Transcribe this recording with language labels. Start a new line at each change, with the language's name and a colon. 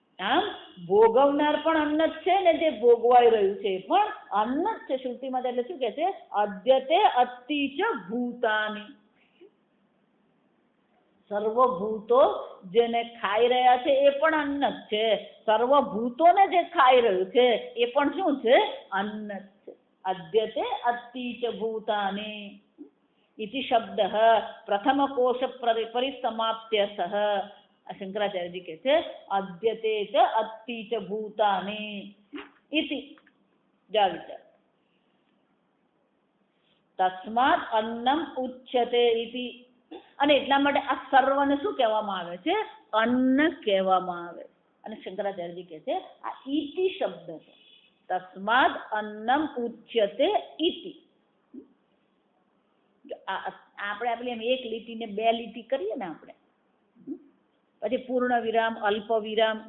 Gujarati: આમ ભોગવનાર પણ અન્ન જ છે ને જે ભોગવાઈ રહ્યું છે એ પણ અન્ન જ છે. શ્રુતિમાં એટલે શું કહે છે?
Sanskrit: અદ્યતે અતિ ચ ભૂતાની.
Gujarati: સર્વભૂતો જેને ખાઈ રહ્યા છે એ પણ અન્ન જ છે. સર્વભૂતોને જે ખાઈ રહ્યું છે એ પણ શું છે? અન્ન જ છે.
Sanskrit: અદ્યતે અતિ ચ ભૂતાની इति शब्द प्रथम कोश परिसमाप्त्यर्थ.
Hindi: शंकराचार्य जी कहते
Sanskrit: अद्यते च अति च भूतानि इति. जाविचार. तस्मात् अन्नम उच्यते इति.
Gujarati: અને એટલા માટે આ સર્વને શું કહેવામાં આવે છે? અન્ન કહેવામાં આવે. અને શંકરાચાર્યજી કહે છે આ ઈતિ શબ્દ છે.
Sanskrit: તસ્માદ અન્નમ ઉચ્યતે ઇતિ.
Gujarati: આપણે આપણી એમ એક લીટીને બે લીટી કરીએ ને આપણે, પછી પૂર્ણ વિરામ, અલ્પ વિરામ.